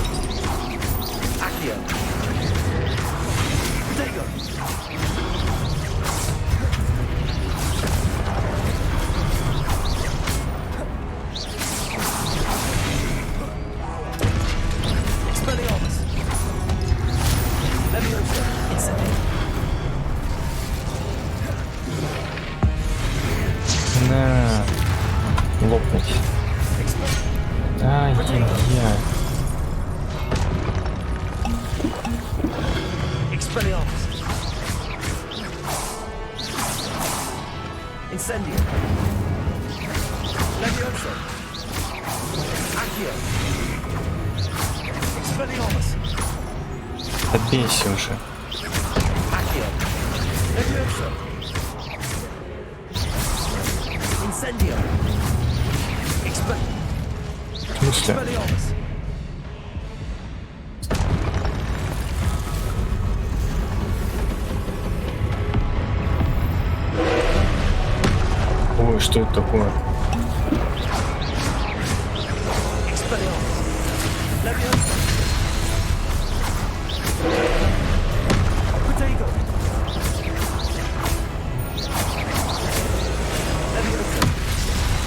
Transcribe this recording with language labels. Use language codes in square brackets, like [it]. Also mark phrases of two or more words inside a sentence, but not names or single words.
[la] Accio. Protego. Expelliarmus. Levioso. Incendio. [ru] На. Лопнуть. Ай-яй-яй. [la] Expelliarmus. Incendio. Levioso. Accio. Expelliarmus. [ru] Добейся уже. [la] Accio. Levioso. Incendio. [ru] В смысле? [la] Expelliarmus. [ru] Ой, что это такое? [la] Expelliarmus. Levioso. Protego. Levioso.